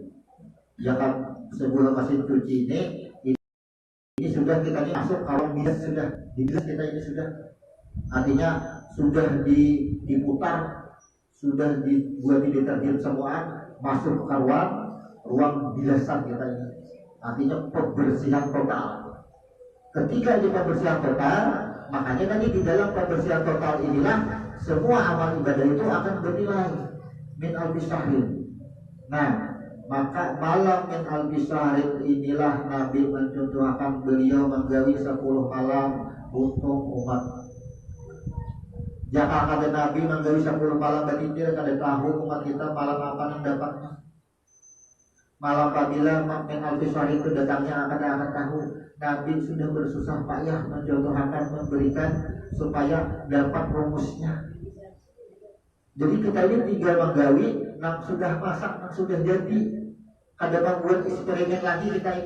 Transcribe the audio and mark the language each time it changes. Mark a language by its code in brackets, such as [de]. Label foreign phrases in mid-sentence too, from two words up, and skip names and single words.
[id] Ya kan, sebuah mesin cuci ini sudah kita ini masuk kalau bias sudah di bias kita ini sudah, artinya sudah diputar, sudah dibuat di deterjen semua, masuk ke ruang bilasan kita ini. Artinya pembersihan total. Ketika di pembersihan total, makanya tadi di dalam pembersihan total inilah semua amal ibadah itu akan bernilai [ar] min alfi syahrin. [id] Nah, maka malam [ar] min alfi syahrin [id] inilah Nabi mencontohkan beliau menggawi 10 malam untuk umat. [bjn] Jangan kata Nabi menggawi 10 malam batitir kada tahu umat kita malam apa yang dapatnya. [id] Malam apabila [ar] min alfi syahrin [id] itu datangnya akan tahu. Nabi sudah bersusah payah mencontohkan, memberikan supaya dapat rumusnya. [bjn] Jadi kita ini tinggal menggawi, nang sudah masak, nang sudah jadi. [id] Ada membuat eksperimen lagi kita ini.